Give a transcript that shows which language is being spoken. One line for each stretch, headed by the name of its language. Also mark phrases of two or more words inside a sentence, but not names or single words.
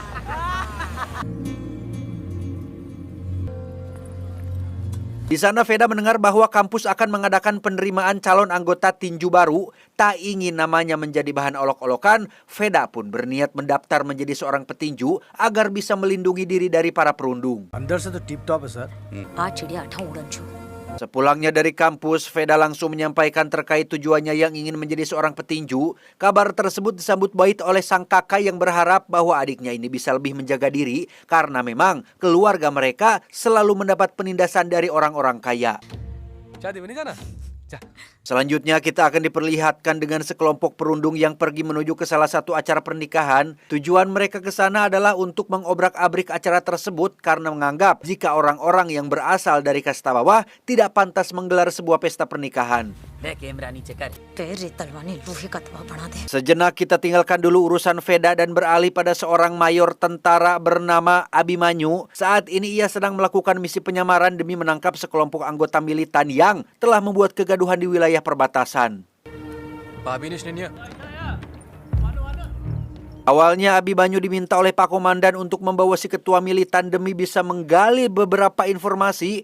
Indonesian: Di sana Veda mendengar bahwa kampus akan mengadakan penerimaan calon anggota tinju baru. Tak ingin namanya menjadi bahan olok-olokan, Veda pun berniat mendaftar menjadi seorang petinju agar bisa melindungi diri dari para perundung.
Hindi: अंदर से तो टिप टॉप है सर। आज चिड़िया अठा उड़न छू।
Indonesian: Sepulangnya dari kampus, Veda langsung menyampaikan terkait tujuannya yang ingin menjadi seorang petinju. Kabar tersebut disambut baik oleh sang kakak yang berharap bahwa adiknya ini bisa lebih menjaga diri karena memang keluarga mereka selalu mendapat penindasan dari orang-orang kaya.
Hindi: चाय देवे नहीं जाना? जा।
Indonesian: Selanjutnya kita akan diperlihatkan dengan sekelompok perundung yang pergi menuju ke salah satu acara pernikahan. Tujuan mereka ke sana adalah untuk mengobrak-abrik acara tersebut karena menganggap jika orang-orang yang berasal dari kasta bawah tidak pantas menggelar sebuah pesta pernikahan.
Hindi: तेरे तलवानी लोहे का तवा बना दे।
Indonesian: Sejenak kita tinggalkan dulu urusan Veda dan beralih pada seorang mayor tentara bernama Abimanyu. Saat ini ia sedang melakukan misi penyamaran demi menangkap sekelompok anggota militan yang telah membuat kegaduhan di wilayah perbatasan. Awalnya Abimanyu diminta oleh Pak Komandan untuk membawa si ketua militan demi bisa menggali beberapa informasi.